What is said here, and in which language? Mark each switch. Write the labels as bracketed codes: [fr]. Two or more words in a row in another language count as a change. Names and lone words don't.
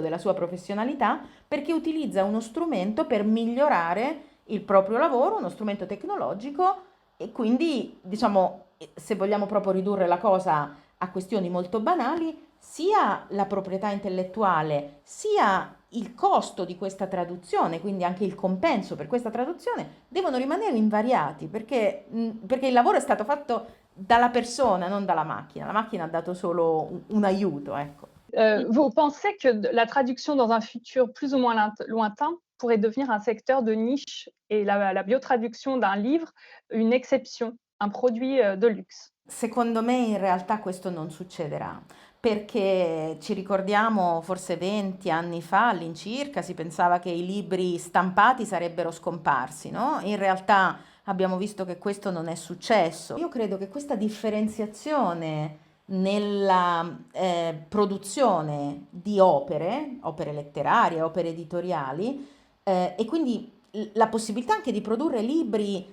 [it] della sua professionalità perché utilizza uno strumento per migliorare il proprio lavoro, uno strumento tecnologico e quindi, diciamo, se vogliamo proprio ridurre la cosa a questioni molto banali, sia la proprietà intellettuale, sia il costo di questa traduzione, quindi anche il compenso per questa traduzione, devono rimanere invariati perché il lavoro è stato fatto dalla persona, non dalla macchina. La macchina ha dato solo un aiuto, ecco. [fr] Vous pensez que la traduction dans un futur plus ou moins lointain pourrait devenir un secteur de niche et la biotraduction d'un livre une exception, un produit de luxe? [it] Secondo me in realtà questo non succederà, perché ci ricordiamo forse 20 anni fa all'incirca si pensava che i libri stampati sarebbero scomparsi, no? In realtà abbiamo visto che questo non è successo. Io credo che questa differenziazione nella produzione di opere letterarie, opere editoriali, e quindi la possibilità anche di produrre libri